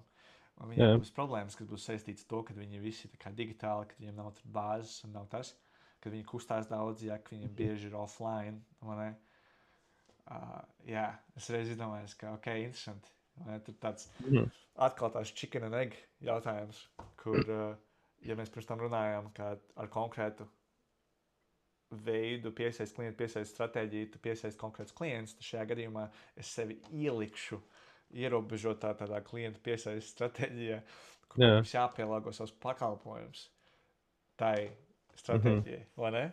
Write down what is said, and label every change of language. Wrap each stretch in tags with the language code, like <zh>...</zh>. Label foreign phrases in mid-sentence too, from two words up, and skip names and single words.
<lv>Un viņiem būs problēmas, kas būs saistītas ar to, ka viņi visi ir digitāli, ka viņiem nav bāzes un nav tas, ka viņi kustās daudz, ja viņiem bieži ir offline. Jā, es reiz izdomājos, ka ok, interesanti. Tur tāds atkal tās</lv> <en>chicken and egg</en> <lv>jautājums, kur, ja mēs pirms tam runājām, ka ar konkrētu veidu piesaist klientu, piesaist stratēģiju, tu piesaist konkrēts klients, tad šajā gadījumā es sevi ielikšu ierobežotā tādā klientu piesaist stratēģijā, kur mums jāpielāgo savus pakalpojumus tai stratēģijai, vai ne?</lv>